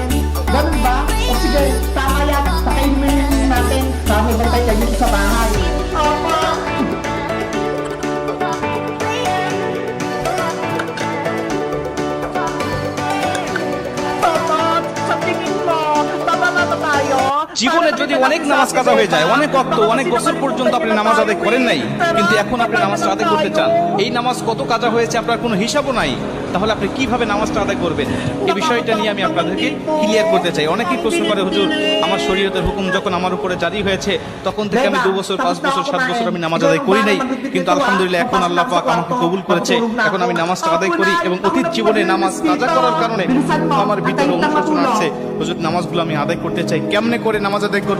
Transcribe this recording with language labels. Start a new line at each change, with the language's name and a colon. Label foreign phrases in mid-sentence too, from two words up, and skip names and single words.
Filipino: Ganun ba? O sige, tama yan. Pakainin natin. Dahil bantay kayo sa bahay. Ama! Papa, sa tingin mo, tama na ba tayo?
Bangla: জীবনে যদি অনেক নামাজ কাজা হয়ে যায়, অনেক ওয়াক্ত, অনেক বছর পর্যন্ত আপনি নামাজ আদায় করেন নাই, কিন্তু এখন আপনি নামাজটা আদায় করতে চান, এই নামাজ কত কাজা হয়েছে আপনার কোনো হিসাবও নাই, তাহলে আপনি কিভাবে নামাজটা আদায় করবেন? এই বিষয়টা নিয়ে আমি আপনাদেরকে ক্লিয়ার করতে চাই। অনেকেই প্রশ্ন করে, হুজুর আমার শরীয়তের হুকুম যখন আমার উপরে জারি হয়েছে তখন থেকে আমি 2 বছর 5 বছর 7 বছর আমি নামাজ আদায় করি নাই, কিন্তু আলহামদুলিল্লাহ এখন আল্লাহ পাক আমাকে কবুল করেছে, এখন আমি নামাজটা আদায় করি এবং অতীত জীবনে নামাজ কাজা করার কারণে আমার ভিতরে অনুশোচনা আসছে, হুজুর নামাজগুলো আমি আদায় করতে চাই, কেমনে করে নামাজ আদায় করব?